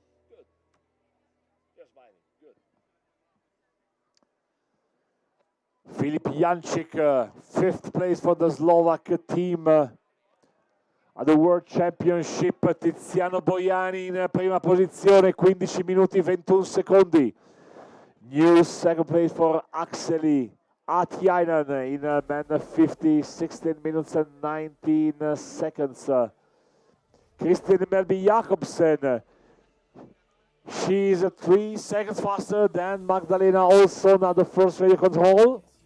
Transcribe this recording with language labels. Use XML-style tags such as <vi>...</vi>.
<en>Good. Just smiling. Good. Filip Jančík, fifth place for the Slovak team. At the World Championship,</en> <it>Tiziano Boiani in prima posizione, 15 minuti 21 secondi.</it> <en>New second place for Akseli Atiainen in men 50, 16 minutes and 19 seconds. Kristin Melby Jakobsen, she's 3 seconds faster than Magdalena Olsson at the first radio control.</en>